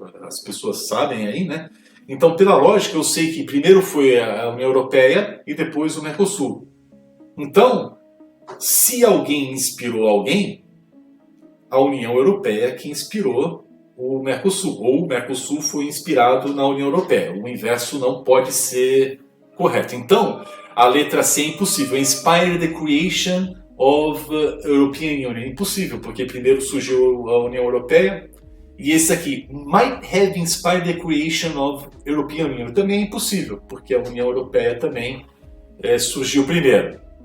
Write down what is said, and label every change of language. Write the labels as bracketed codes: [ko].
[pt] As pessoas sabem aí, né? Então, pela lógica, eu sei que primeiro foi a União Europeia e depois o Mercosul. Então, se alguém inspirou alguém, a União Europeia que inspirou o Mercosul, ou o Mercosul foi inspirado na União Europeia. O inverso não pode ser correto. Então, a letra C é impossível. [en] Inspire the creation of European Union. [pt] Impossível, porque primeiro surgiu a União Europeia. E esse aqui, [en] might have inspired the creation of European Union, [pt] também é impossível, porque a União Europeia também surgiu primeiro.